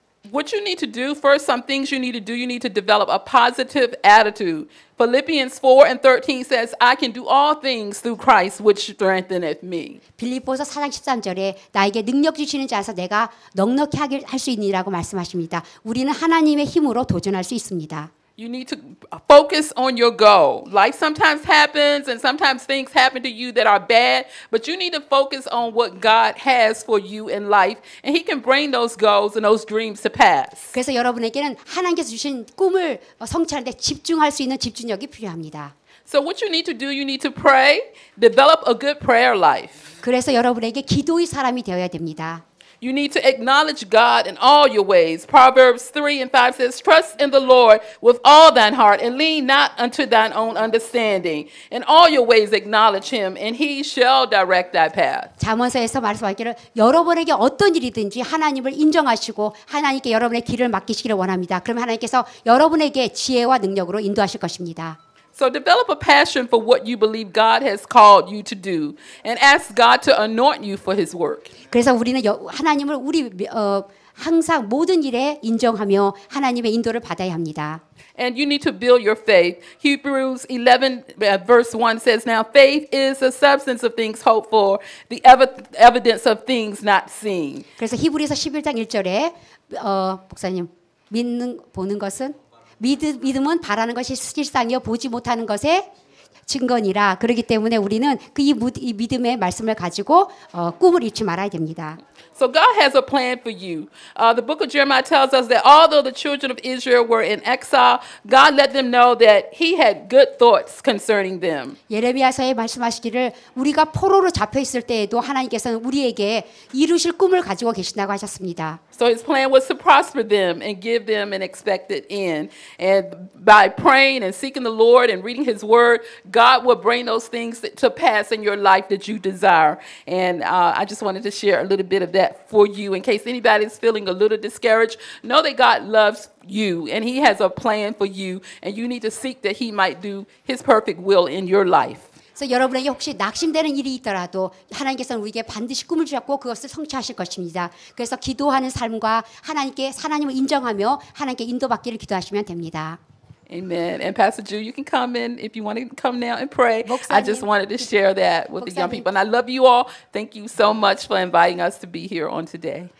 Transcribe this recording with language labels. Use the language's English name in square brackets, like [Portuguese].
[English] What you need to do, first, some things you need to do. You need to develop a positive attitude. Philippians 4:13 says, I can do all things through Christ, which strengtheneth me. [Korean] 빌립보서 4장 13절에 나에게 능력 주시는 자에서 내가 넉넉히 할 수 있느니라고 말씀하십니다. 우리는 하나님의 힘으로 도전할 수 있습니다. [English] You need to focus on your goal. Life sometimes happens and sometimes things happen to you that are bad, but you need to focus on what God has for you in life, and He can bring those goals and those dreams to pass. [Korean] 그래서 여러분에게는 하나님께서 주신 꿈을 성취하는 데 집중할 수 있는 집중력이 필요합니다. [English] So what you need to do, you need to pray, develop a good prayer life. [Korean] 그래서 여러분에게 기도의 사람이 되어야 됩니다. [English] You need to acknowledge God in all your ways. Proverbs 3:5 says, Trust in the Lord with all thine heart and lean not unto thine own understanding. In all your ways acknowledge Him and He shall direct thy path. [Korean] 잠언서에서 말씀하기를 여러분에게 어떤 일이든지 하나님을 인정하시고 하나님께 여러분의 길을 맡기시기를 원합니다. 그럼 하나님께서 여러분에게 지혜와 능력으로 인도하실 것입니다. [English] So develop a passion for what you believe God has called you to do and ask God to anoint you for His work. [Korean] 그래서 우리는 하나님을 항상 모든 일에 인정하며 하나님의 인도를 받아야 합니다. [English] And you need to build your faith. Hebrews 11 verse 1 says, Now faith is the substance of things hoped for, the evidence of things not seen. [Korean] 그래서 히브리서 11장 1절에 목사님 보는 것은 믿음은 바라는 것이 실상이요 보지 못하는 것에 증거니라. 그렇기 때문에 우리는 이 믿음의 말씀을 가지고 꿈을 잃지 말아야 됩니다. [English] So God has a plan for you. The book of Jeremiah tells us that although the children of Israel were in exile, God let them know that he had good thoughts concerning them. [Korean] 예레미야서에 말씀하시기를 우리가 포로로 잡혀 있을 때에도 하나님께서는 우리에게 이루실 꿈을 가지고 계신다고 하셨습니다. [English] So his plan was to prosper them and give them an expected end. And by praying and seeking the Lord and reading his word, God will bring those things to pass in your life that you desire. And I just wanted to share a little bit of that for you in case anybody's feeling a little discouraged. Know that God loves you and he has a plan for you, and you need to seek that he might do his perfect will in your life. [Korean] 그래서 여러분에게 혹시 낙심되는 일이 있더라도 하나님께서는 우리에게 반드시 꿈을 주셨고 그것을 성취하실 것입니다. 그래서 기도하는 삶과 하나님을 인정하며 하나님께 인도받기를 기도하시면 됩니다. [English] Amen. And Pastor Jew, you can come in if you want to come now and pray. [Korean] 목사님. [English] I just wanted to share that with the young [Korean] 목사님. [English] people. And I love you all. Thank you so much for inviting us to be here on today.